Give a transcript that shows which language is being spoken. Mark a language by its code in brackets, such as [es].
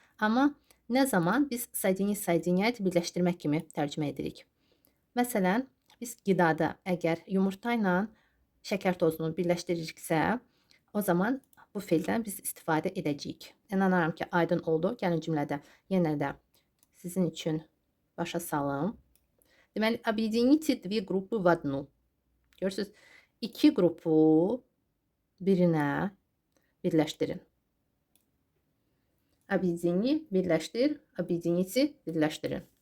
[az] Amma nə zaman biz соединить, соединять birləşdirmək kimi tərcümə edirik. Məsələn, biz qidada əgər yumurta ilə şəkər tozunu birləşdiririksə, o zaman bu feildən biz istifadə edəcəyik. İnanıram ki, aydın oldu. Gəlin cümlədə yenə də sizin üçün başa salım. [ru] Deməli, объедините две группы в одну. [az] Görürsünüz, iki qrupu birinə birləşdirin. [ru] Объедини, birləşdir, объедините, birləşdirin.